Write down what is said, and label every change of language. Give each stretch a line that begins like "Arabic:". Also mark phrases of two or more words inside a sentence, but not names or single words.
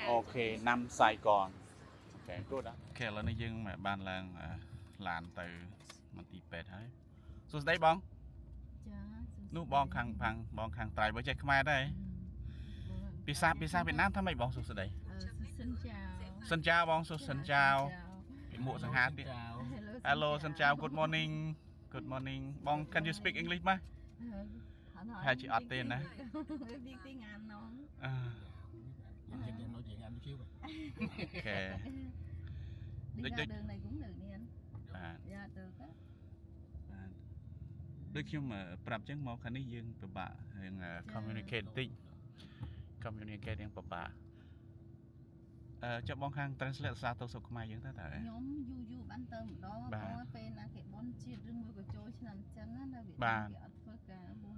Khmer: អូខេណាំខ្សែកនអូខេ good អូខេឥឡូវនេះយើងបានឡើងឡានទៅមន្ទីរពេទ្យហើយសួស្ដីបង ចា នោះបងខាងបងខាងត្រៃបើចេះខ្មែរដែរភាសាវៀតណាមថាម៉េចបងសួស្ដីសិនចាវបងសិនចាវពីមួកសង្ហាទៀត Hello សិនចាវ
English: good morning
Khmer: បង
English: can you speak English
Khmer: ម៉េចហើយជាអត់ទេណា ពីទីងានណង យើងនិយាយ
Vietnamese: nói chuyện Anh xíu
Khmer: អូខេ
Vietnamese: ដូច đường này cũng được đi anh
Khmer: បាទ
Vietnamese: dạ được á
Khmer: បាទដូចខ្ញុំប្រាប់ចឹងមកខាងនេះយើងពិបាករឿង communicate តិច communicate យ៉ាងពិបាកចុះបងខាង translate ភាសាទៅស្រុកខ្មែរយើងទៅតើ ខ្ញុំយូរបានទៅម្ដងព្រោះពេលណាគេបន់ជាតិឬមួយក៏ចូលឆ្នាំចឹងណានៅវៀតណាមគេអត់ធ្វើការបន់